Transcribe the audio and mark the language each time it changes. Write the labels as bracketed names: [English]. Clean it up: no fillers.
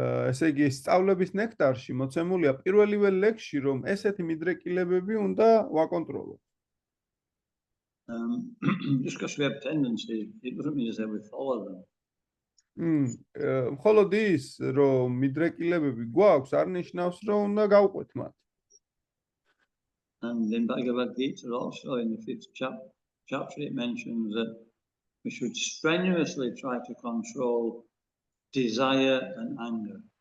[Georgian] ესე იგი, სწავლების ნექტარში მოცემულია პირველივე ლექსში, რომ ესეთი მიდრეკილებები უნდა ვაკონტროლოთ. [English] Just because we have tendencies, it doesn't mean to say we follow them. [Georgian] მხოლოდ ის, რომ მიდრეკილებები გვაქვს, არ ნიშნავს, რომ უნდა გავყვეთ მათ. [English] And in Bhagavad Gita also in the 5th chapter it mentions that we should strenuously try to control desire and anger.